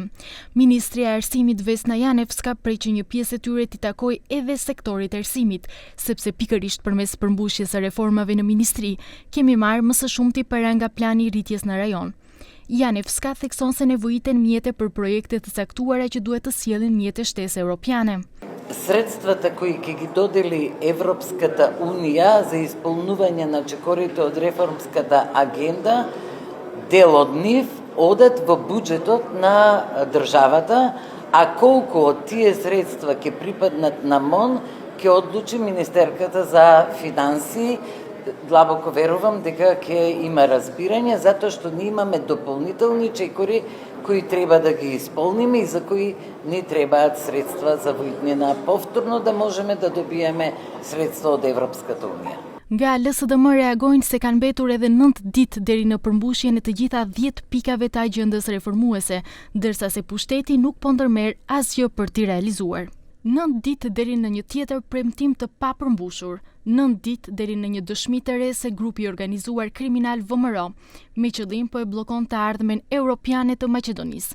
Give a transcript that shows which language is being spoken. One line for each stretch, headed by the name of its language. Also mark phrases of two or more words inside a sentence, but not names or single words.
Albanian: Ministria e Arsimit Vesna Janevska prej që një pjesë e tyre t'i takojë edhe sektorit të arsimit, sepse pikërisht përmes përmbushjes së reformave në ministri, kemi marrë më së shumti para nga plani i rritjes në rajon. Janevska thekson se nevojiten mjete për projekte të caktuara që duhet të sjellin mjete shtesë evropiane.
Macedonian: Средствата кои ќе ги додели Европската унија за исполнување на чекорите од реформската агенда, дел од нив одат во буџетот на државата, а колку од тие средства ќе припаднат на МОН, ќе одлучи Министерката за финансии. Длабоко верувам дека ќе има разбирање, затоа што ние имаме дополнителни чекори кои треба да ги исполниме и за кои ни требаат средства за војднина повторно да можеме да добиеме средства од Европската унија.
Albanian: Nga LSDM reagojnë se kanë mbetur edhe 9 ditë deri në përmbushjen e të gjitha 10 pikave të agjendës reformuese, ndërsa se pushteti nuk po ndërmerr asgjë për t'i realizuar. 9 ditë deri në një tjetër premtim të papërmbushur, 9 ditë deri në një dëshmi të re se grupi i organizuar kriminal VMRO me qëllim po e bllokon të ardhmen europiane të Maqedonisë.